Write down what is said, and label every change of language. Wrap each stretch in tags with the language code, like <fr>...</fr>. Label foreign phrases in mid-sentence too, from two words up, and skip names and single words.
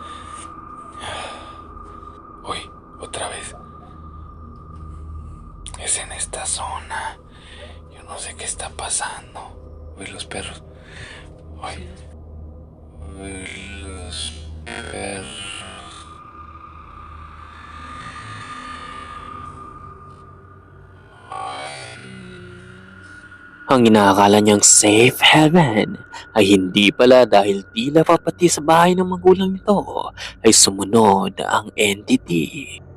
<es>Uy, otra vez. Es en esta zona. Yo no sé qué está pasando. Uy, los perros. Uy, los perros.</es> <tl>Ang inaakala niyang</tl> <en>safe haven</en> <tl>ay hindi pala dahil tila pa pati sa bahay ng magulang nito ay sumunod ang entity.</tl>